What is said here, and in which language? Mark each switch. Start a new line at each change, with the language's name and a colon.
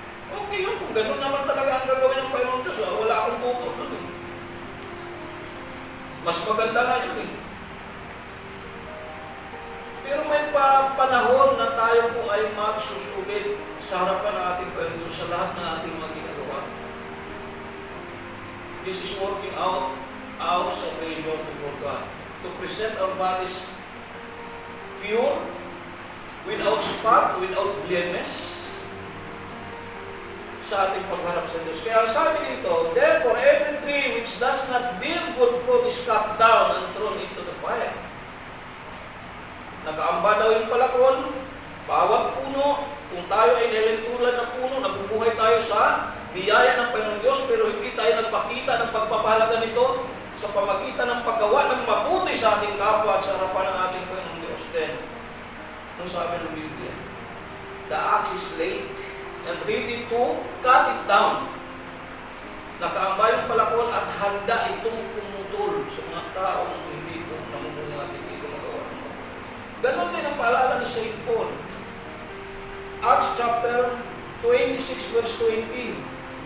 Filipino: Okay yun, kung gano'n naman talaga ang gagawin ng Panginoon Diyos, wala akong tutol doon eh. Mas maganda nga yun eh. Pero may panahon na tayo po ay magsusulit sa harapan ng ating Panginoon Diyos sa lahat ng ating mga ginagawa.
English: This is working out our salvation before God. To present our bodies pure, without spot, without blemish,
Filipino: sa ating pagharap sa Diyos. Kaya sabi dito,
English: therefore, every tree which does not bear good fruit is cut down and thrown into the fire.
Filipino: Nakaamba daw yung palakol, bawat puno, kung tayo ay nilentulan ng puno, nabubuhay tayo sa biyaya ng Panginoon Diyos, pero hindi tayo nagpakita ng pagpapahalaga nito sa pamagitan ng paggawa ng mabuti sa ating kapwa at sa harapan ng ating Panginoon Diyos. Then, anong sabi ng Biblia?
English: The axe is laid and ready to cut it down.
Filipino: Nakaamba yung palakol at handa itong pumutol sa mga taong hindi po namumuhay at hindi ko magawa. Ganon din ang paalala ni St. Paul. Acts chapter 26 verse 20.